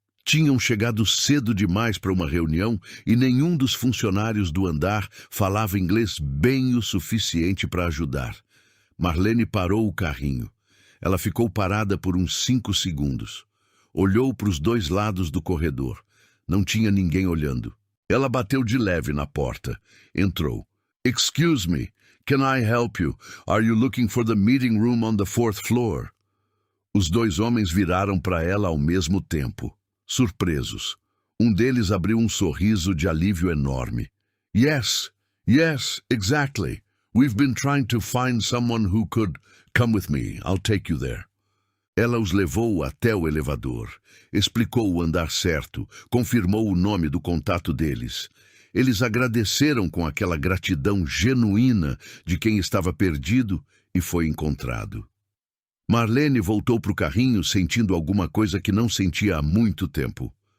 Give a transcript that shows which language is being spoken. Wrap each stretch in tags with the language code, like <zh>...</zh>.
<pt>Tinham chegado cedo demais para uma reunião e nenhum dos funcionários do andar falava inglês bem o suficiente para ajudar. Marlene parou o carrinho. Ela ficou parada por uns 5 segundos. Olhou para os 2 lados do corredor. Não tinha ninguém olhando. Ela bateu de leve na porta. Entrou.</pt> <en>"Excuse me, can I help you? Are you looking for the meeting room on the 4th floor?"</en> <pt>Os 2 homens viraram para ela ao mesmo tempo. Surpresos. Um deles abriu um sorriso de alívio enorme.</pt> <en>Yes, exactly. We've been trying to find someone who could come with me. I'll take you there."</en> <pt>Ela os levou até o elevador. Explicou o andar certo. Confirmou o nome do contato deles. Eles agradeceram com aquela gratidão genuína de quem estava perdido e foi encontrado. Marlene voltou para o carrinho sentindo alguma coisa que não sentia há muito tempo.</pt>